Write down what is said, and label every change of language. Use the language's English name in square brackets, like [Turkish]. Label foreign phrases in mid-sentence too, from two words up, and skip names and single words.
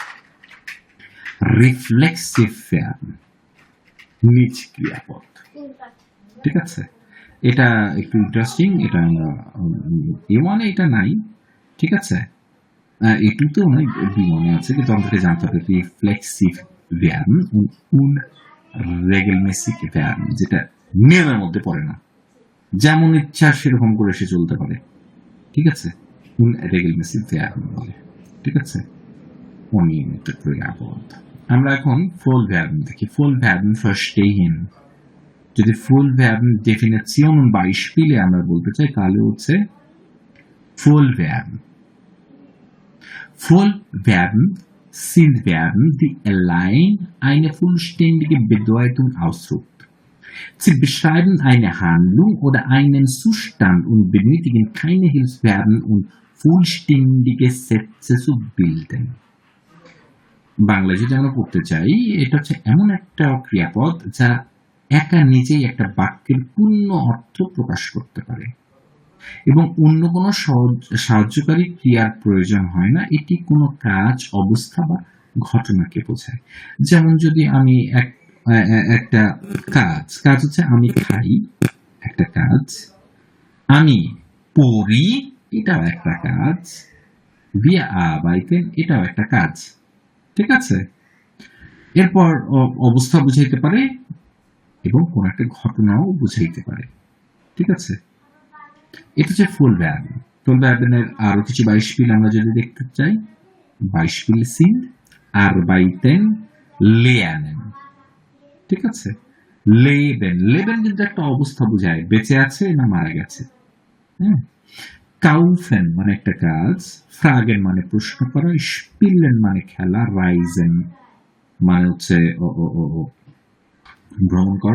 [English] reflexive verb, [Bangla] নিজ ক্রিয়াপদ। ঠিক আছে, এটা একটু ইন্টারেস্টিং। এটা A1 এটা নাই। ঠিক আছে, একটু তো অনেক মনে আছে, কিন্তু আমাদেরকে জানতে হবে [English] reflexive verb [German] und regelmäßig [Bangla] ভার্ব, যেটা নিয়মের মধ্যে পড়ে না, যেমন ইচ্ছা সেরকম করে সে চলতে পারে। ঠিক আছে, [German] und regelmäßig [Bangla] ভার্ব বলে। ঠিক আছে, অনিয়মিত ক্রিয়াপদ। আমরা এখন [English] full verb [Bangla] দেখি। [English] full verb [Bangla] verstehen। যদি [English] full verb definition [German] und Beispiele [Bangla] আমরা বলতে চাই, তাহলে হচ্ছে [English] full verb. [German] Vollverben sind Verben, die allein eine vollständige Bedeutung ausdrücken. Sie beschreiben eine Handlung oder einen Zustand und benötigen keine Hilfsverben, um vollständige Sätze zu bilden. [Bangla] বাংলা যদি আমরা পড়তে চাই, এটা হচ্ছে এমন একটা ক্রিয়াপদ যা একা নিজেই একটা বাক্যের পূর্ণ অর্থ প্রকাশ করতে পারে এবং অন্য কোনো সাহায্যকারী ক্রিয়ার প্রয়োজন হয় না। এটি কোনো কাজ, অবস্থা বা ঘটনাকে বোঝায়। যেমন যদি আমি একটা কাজ হচ্ছে আমি খাই, একটা কাজ, আমি পড়ি, এটাও একটা কাজ, [German] wir arbeiten, [Bangla] এটাও একটা কাজ। ঠিক আছে? এরপর অবস্থা বুঝাইতে পারে এবং কোন একটা ঘটনাও বুঝাইতে পারে। ঠিক আছে? এটা হচ্ছে [English] full verb. full verb's [Bangla] আরো কিছু বাইশপিল আমরা যদি দেখতে চাই, [German] Beispiel sind arbeiten lernen. [Bangla] ঠিক আছে? লেবেন কিন্তু একটা অবস্থা বোঝায়, বেঁচে আছে না মারা গেছে। হ্যাঁ, কাউফেন মানে একটা কাজ, ফ্রাগেন মানে প্রশ্ন করা, স্পিলেন মানে খেলা, রাইজেন মানে হচ্ছে ভ্রমণ করা।